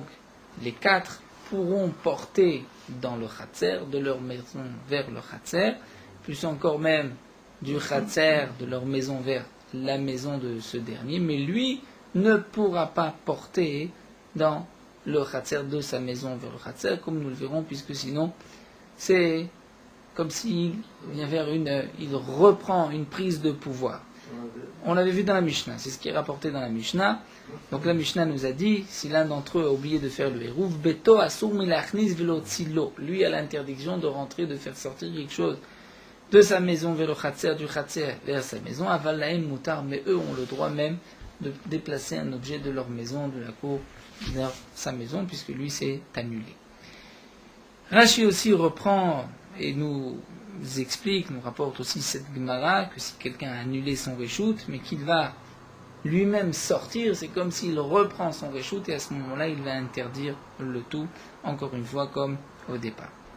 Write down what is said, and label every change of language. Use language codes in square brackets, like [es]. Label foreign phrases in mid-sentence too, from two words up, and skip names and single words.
[fr] les 4 pourront porter dans le Khatser, de leur maison vers le Khatser, plus encore même du Khatser de leur maison vers la maison de ce dernier, mais lui ne pourra pas porter dans le Khatser de sa maison vers le Khatser, comme nous le verrons, puisque sinon c'est comme s'il vient vers il reprend une prise de pouvoir. On l'avait vu dans la Mishnah, c'est ce qui est rapporté dans la Mishnah. Donc la Mishnah nous a dit, si l'un d'entre eux a oublié de faire le Hérouv, [he] ביתו אסור מלהכניס ולהוציא, [fr] lui a l'interdiction de rentrer, de faire sortir quelque chose de sa maison vers le Khatser, du Khatser vers sa maison, [he] אבל להם מותר, [fr] mais eux ont le droit même de déplacer un objet de leur maison, de la cour, vers sa maison, puisque lui c'est annulé. Rashi aussi reprend et nous explique, nous rapporte aussi cette Gemara, que si quelqu'un a annulé son reshoot, mais qu'il va lui-même sortir, c'est comme s'il reprend son reshoot, et à ce moment-là, il va interdire le tout, encore une fois, comme au départ.